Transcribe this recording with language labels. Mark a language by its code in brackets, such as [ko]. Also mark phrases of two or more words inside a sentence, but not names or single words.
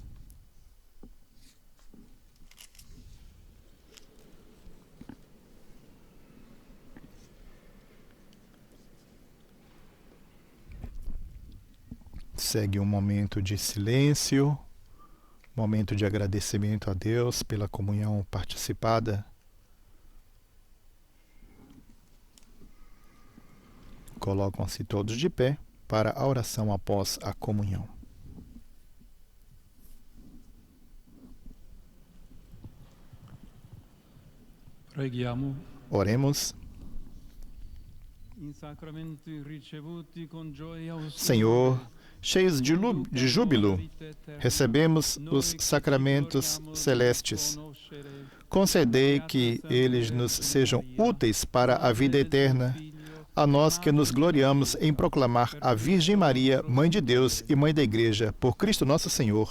[pt] Segue um momento de silêncio, momento de agradecimento a Deus pela comunhão participada. Colocam-se todos de pé para a oração após a comunhão. [it] Preghiamo. [pt] Oremos. [it] In sacramenti ricevuti con gioia [pt] Senhor, cheios de júbilo, recebemos os sacramentos celestes. Concedei que eles nos sejam úteis para a vida eterna, a nós que nos gloriamos em proclamar a Virgem Maria, Mãe de Deus e Mãe da Igreja, por Cristo nosso Senhor.